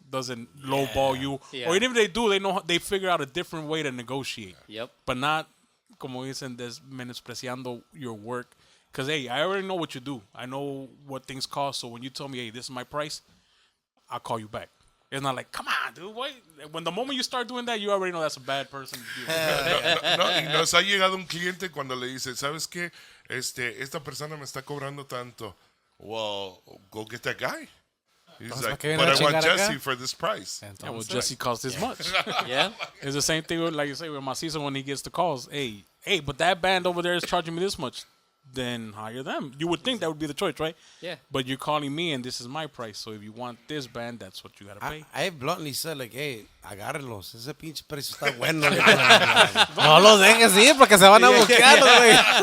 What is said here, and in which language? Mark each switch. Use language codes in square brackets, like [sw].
[en] Doesn't lowball you. Yeah. Or even if they do, they figure out a different way to negotiate. Yep. But not, [es] como dicen, menospreciando [en] your work. Because, hey, I already know what you do. I know what things cost. So when you tell me, hey, this is my price, I'll call you back. It's not like, come on, dude, wait. When the moment you start doing that, you already know that's a bad person to do. [es] Y nos ha llegado un cliente cuando le dice, ¿sabes qué? Esta persona me está cobrando tanto. [en] Well, go get that guy. He's like, but I want Jesse for this price. Yeah, well, Jesse costs this much. Yeah. It's the same thing, like you say, with Mazizo when he gets the calls. Hey, but that band over there is charging me this much. Then hire them. You would think that would be the choice, right? Yeah. But you're calling me, and this is my price. So if you want this band, that's what you gotta pay. I bluntly said, like, hey, [es] agárrenlos. Ese pinche precio está bueno. No los dejes ir porque se van a buquear, güey.